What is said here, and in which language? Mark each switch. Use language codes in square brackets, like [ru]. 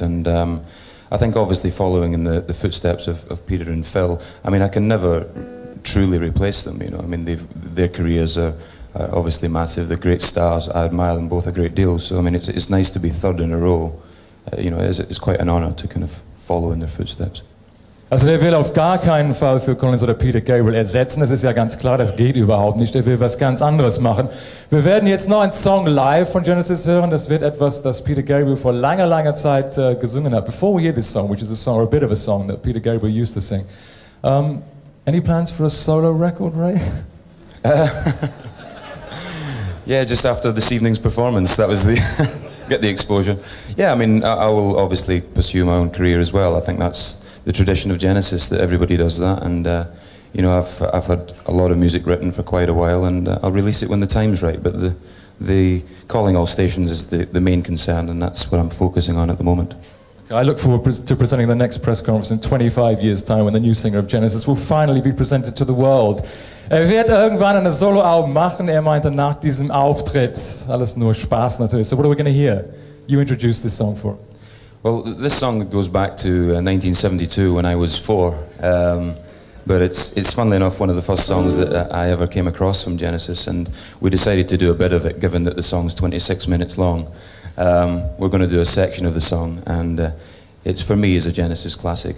[en] And I think obviously following in the footsteps of Peter and Phil, I mean, I can never truly replace them, you know. I mean, their careers are obviously massive. They're great stars. I admire them both a great deal. So, I mean, it's nice to be third in a row. You know, it's quite an honor to kind of follow in their footsteps. [de] Also der will auf gar keinen Fall Phil Collins oder Peter Gabriel ersetzen, das ist ja ganz klar, das geht überhaupt nicht, er will was ganz anderes machen. Wir werden jetzt noch einen Song live von Genesis hören, das wird etwas, das Peter Gabriel vor langer Zeit gesungen hat. [en] Before we hear this song, which is a song, or a bit of a song that Peter Gabriel used to sing, any plans for a solo record, Ray? Yeah, just after this evening's performance, that was the get the exposure. Yeah, I mean, I will obviously pursue my own career as well. I think that's the tradition of Genesis, that everybody does that, and you know, I've had a lot of music written for quite a while, and I'll release it when the time's right. But the calling all stations is the main concern, and that's what I'm focusing on at the moment. I look forward to presenting the next press conference in 25 years' time, when the new singer of Genesis will finally be presented to the world. [de] Wird irgendwann eine Soloalbum machen. Meinte nach diesem Auftritt, alles nur Spaß natürlich. [en] So what are we going to hear? You introduced this song for us. Well, this song goes back to 1972 when I was 4, but it's funnily enough one of the first songs that I ever came across from Genesis, and we decided to do a bit of it, given that the song's 26 minutes long. We're going to do a section of the song, and it's, for me, is a Genesis classic.